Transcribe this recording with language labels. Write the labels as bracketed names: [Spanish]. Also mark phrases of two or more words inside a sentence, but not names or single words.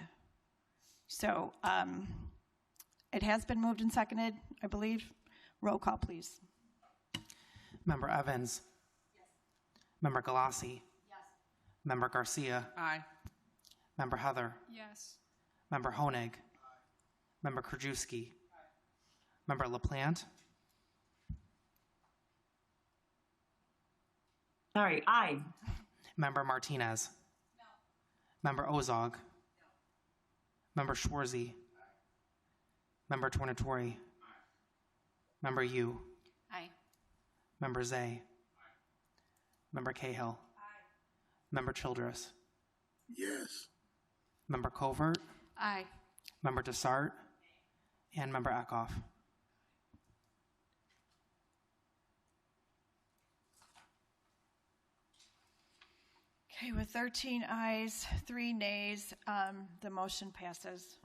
[English] So it has been moved and seconded, I believe. Roll call, please. Member Evans. Yes. Member Galassi. Yes. Member Garcia. Aye. Member Heather. Yes. Member Honig. Aye. Member Krajewski. Aye. Member LaPlante, Sorry, aye. Member Martinez, Member Ozog, Member Schwarzy, Member Tornatori, Member Yu, Aye. Member Zay, Member Cahill, Member Childress, Yes. Member Covert, Aye. Member Desart, and Member Eckhoff. Okay, with 13 ayes, 3 nays, the motion passes.